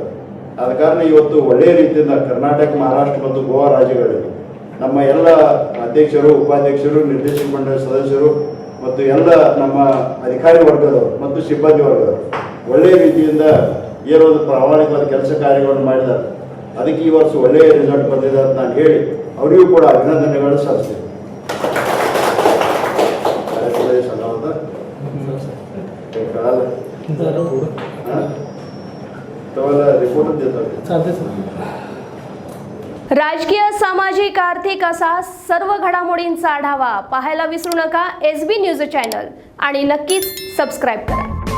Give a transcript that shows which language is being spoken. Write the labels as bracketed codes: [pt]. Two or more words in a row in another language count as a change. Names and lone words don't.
[kn] ಆದ ಕಾರಣ ಇವತ್ತು ಒಳ್ಳೆಯ ರೀತಿಯಿಂದ ಕರ್ನಾಟಕ, ಮಹಾರಾಷ್ಟ್ರ ಮತ್ತು ಗೋವಾ ರಾಜ್ಯಗಳಲ್ಲಿ ನಮ್ಮ ಎಲ್ಲ ಅಧ್ಯಕ್ಷರು, ಉಪಾಧ್ಯಕ್ಷರು, ನಿರ್ದೇಶಕ ಮಂಡಳಿ ಸದಸ್ಯರು ಮತ್ತು ಎಲ್ಲ ನಮ್ಮ ಅಧಿಕಾರಿ ವರ್ಗದವರು ಮತ್ತು ಸಿಬ್ಬಂದಿ ವರ್ಗದವರು ಒಳ್ಳೆಯ ರೀತಿಯಿಂದ ಏನೊಂದು ಪ್ರಾಮಾಣಿಕವಾದ ಕೆಲಸ ಕಾರ್ಯಗಳನ್ನು ಮಾಡಿದ್ದಾರೆ. ಅದಕ್ಕೆ ಈ ವರ್ಷ ಒಳ್ಳೆಯ ರಿಸಲ್ಟ್ ಬಂದಿದೆ ಅಂತ ನಾನು ಹೇಳಿ ಅವರಿಗೂ ಕೂಡ ಅಭಿನಂದನೆಗಳು ಸಲ್ಲಿಸ್ತೇನೆ. [mr] राजकीय, सामाजिक, आर्थिक असा सर्व घडामोडींचा आढावा पाहायला विसरू नका SB न्यूज चॅनल आणि नक्कीच सबस्क्राईब करा.